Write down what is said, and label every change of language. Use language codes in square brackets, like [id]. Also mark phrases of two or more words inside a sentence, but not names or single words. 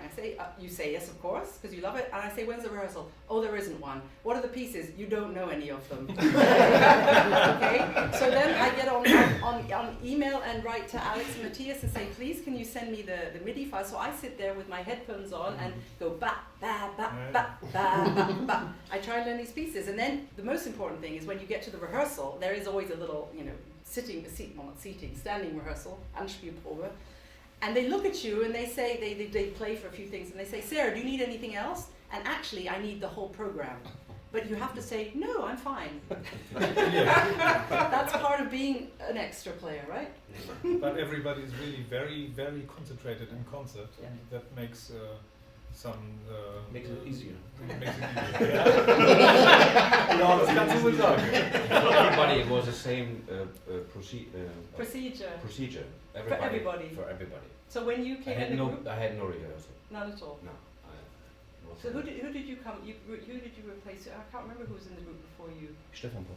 [en] I say, you say yes, of course, because you love it. And I say, when's the rehearsal? Oh, there isn't one. What are the pieces? You don't know any of them. Okay, so then I get on email and write to Alex and Matthias and say, please, can you send me the MIDI file? So I sit there with my headphones on and go ba ba ba ba ba ba ba. I try and learn these pieces, and then the most important thing is when you get to the rehearsal, there is always a little, standing rehearsal, Anspielprobe, and they look at you and they say, they play for a few things, and they say, Sarah, do you need anything else? And actually, I need the whole program. But you have to say, no, I'm fine. That's part of being an extra player, right? But everybody is really very, very concentrated in concert, Yeah. and that makes some Makes it easier. Makes it easier. [de] Ja, das kannst du wohl sagen. [en] Everybody, it was the same Procedure. procedure. For everybody. For everybody. So when you I came had in the no, group, I had no rehearsal. none at all. No. So who did you come? Who did you replace? I can't remember who was in the group before you. Stefan Popper.